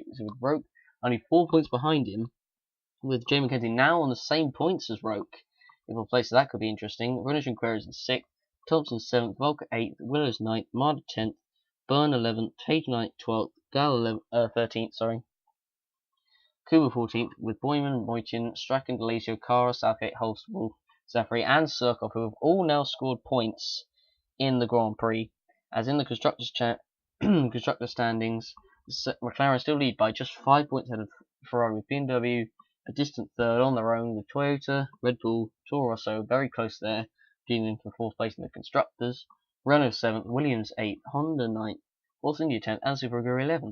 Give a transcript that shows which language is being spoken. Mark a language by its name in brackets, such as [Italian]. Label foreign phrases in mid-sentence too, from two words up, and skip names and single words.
[English] So with Roke only 4 points behind him, with Jay Mackenzie now on the same points as Roke. If we'll play, so that could be interesting. Renner Junqueira is in 6th, Thompson 7th, Volker 8th, Willows 9th, Marder 10th, Byrne 11th, Page Knight 12th, Gal 13th, Kuba 14th, with Boyman, Moitin, Strachan, Delasio, Kara, Southgate, Holst, Wolf, Zafri and Surkov, who have all now scored points in the Grand Prix. As in the constructors' standings, McLaren still lead by just 5 points ahead of Ferrari, with BMW a distant third on their own, with Toyota, Red Bull, Toro Rosso very close there, dealing for 4th place in the constructors, Renault 7th, Williams 8th, Honda 9th, Force India 10th, and Subaru 11th.